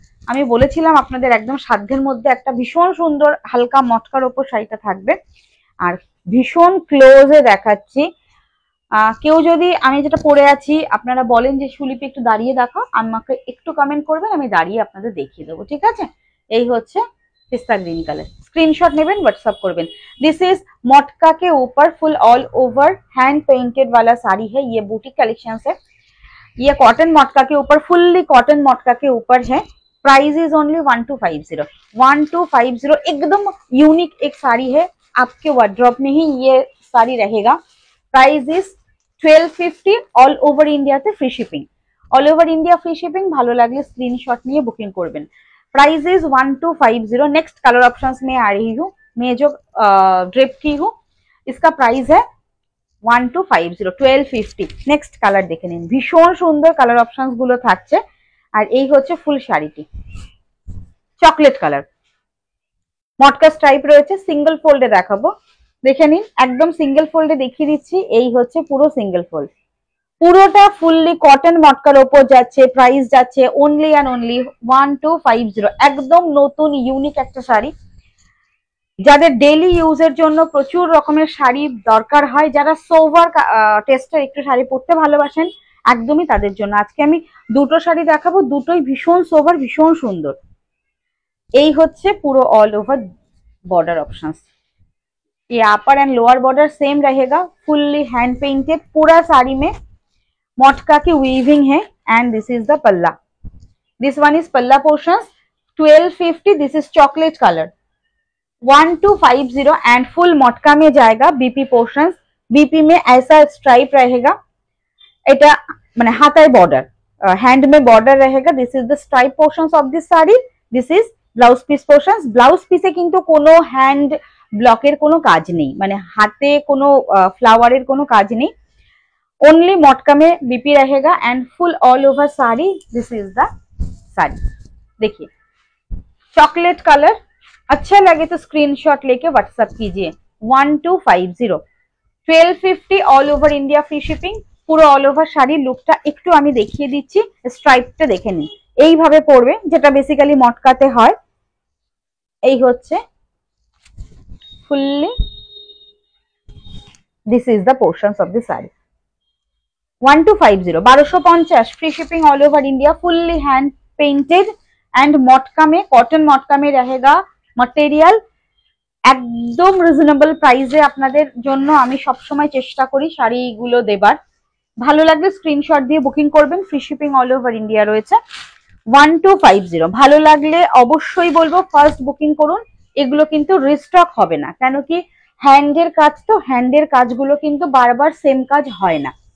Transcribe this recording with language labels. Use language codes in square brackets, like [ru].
[bn] আমি বলেছিলাম আপনাদের একদম সাধ্যের মধ্যে একটা ভীষণ সুন্দর হালকা মটকার ওপর শাড়িটা থাকবে। আর ভীষণ ক্লোজে দেখাচ্ছি, কেউ যদি আমি যেটা পরে আছি আপনারা বলেন যে সুলিপি একটু দাঁড়িয়ে দেখো, আমাকে একটু কমেন্ট করবেন, আমি দাঁড়িয়ে আপনাদের দেখিয়ে দেবো, ঠিক আছে। এই হচ্ছে पिस्ता ग्रीन कलर, स्क्रीनशॉट नेবেন व्हाट्सएप করবেন। [hi] दिस इज मटका के ऊपर full all over hand painted वाला साड़ी है, ये बूटी कलेक्शन है, ये कॉटन मटका के ऊपर फुल्ली कॉटन मटका के ऊपर है। Price is only 1250, 1250। एकदम यूनिक एक साड़ी है, आपके वार्डरोब में ही ये साड़ी रहेगा। Price is 1250, all over India ते free shipping, all over India free shipping. [bn] ভালো লাগলে স্ক্রিনশট নিয়ে বুকিং করবেন। Price is 1250। [hi] Next colour options में आ रही हूँ, मैं जो ड्रिप की हूँ इसका प्राइस है 1250, 1250। [bn] नेक्स्ट कलर देखे নিন, ভীষণ সুন্দর কালার অপশনস গুলো থাকছে। আর এই হচ্ছে ফুল শাড়িটি, চকলেট কালার, মটকা স্ট্রাইপ রয়েছে, সিঙ্গেল ফোল্ডে দেখাবো, দেখে নিন, একদম সিঙ্গেল ফোল্ডে দেখিয়ে দিচ্ছি। এই হচ্ছে পুরো সিঙ্গেল ফোল্ড, পুরোটা ফুললি কটন মটকার ওপর যাচ্ছে, প্রাইস যাচ্ছে অনলি অ্যান্ড অনলি 1250। একদম নতুন ইউনিক একটা শাড়ি, যাদের ডেইলি ইউজের জন্য প্রচুর রকমের শাড়ি দরকার হয়, যারা সোভার টেস্টের একটু শাড়ি পরতে ভালোবাসেন, একদমই তাদের জন্য আজকে আমি দুটো শাড়ি দেখাবো, দুটোই ভীষণ সোভার, ভীষণ সুন্দর। এই হচ্ছে পুরো [hi] ऑल ओवर बॉर्डर ऑप्शंस, ये अपर एंड लोअर बॉर्डर सेम रहेगा, फुल्ली हैंड पेंटेड, पूरा साड़ी में मटका की वीविंग है। एंड दिस इज द पल्ला, दिस वन इज पल्ला portion, 1250, this is chocolate colour, 1250 and full मटका में जाएगा। बीपी पोर्शन, बीपी में ऐसा स्ट्राइप रहेगा, [bn] এটা মানে হাতায় বর্ডার, [hi] হ্যান্ড মে বর্ডার रहेगा। [en] This is the stripe portions of this sari, this is blouse piece portions. [bn] Blouse পিসে কিন্তু কোনো হ্যান্ড ব্লকের কোনো কাজ নেই, মানে হাতে কোনো ফ্লাওয়ারের কোনো কাজ নেই, [hi] ओनली मटका में बीपी रहेगा and full all over sari. This is the sari, देखिए चॉकलेट कलर, अच्छा लगे तो स्क्रीनशॉट लेके व्हाट्सएप कीजिए 1250, 1250 all over India, free shipping. [bn] পুরো অল ওভার শাড়ির লুকটা একটু আমি দেখিয়ে দিচ্ছি, স্ট্রাইপটা দেখে নিন, এইভাবে পড়বে যেটা বেসিক্যালি মটকাতে হয়। এই হচ্ছে fully, [en] this is the portions of the sari, [hi] 1250, 1250, free shipping all over India, fully hand painted and मटका में, कॉटन मटका में रहेगा मटेरियल। [bn] একদম রিজনেবল প্রাইসে আপনাদের জন্য আমি সবসময় চেষ্টা করি শাড়িগুলো দেবার, ভালো লাগলে স্ক্রিনশট দিয়ে বুকিং করবেন, free shipping all over India রয়েছে। 1250, ভালো লাগলে অবশ্যই বলবো ফার্স্ট বুকিং করুন, এগুলো কিন্তু রিস্টক হবে না, কেন কি হ্যান্ডের কাজ, তো হ্যান্ডের কাজগুলো কিন্তু বারবার সেম কাজ হয় না।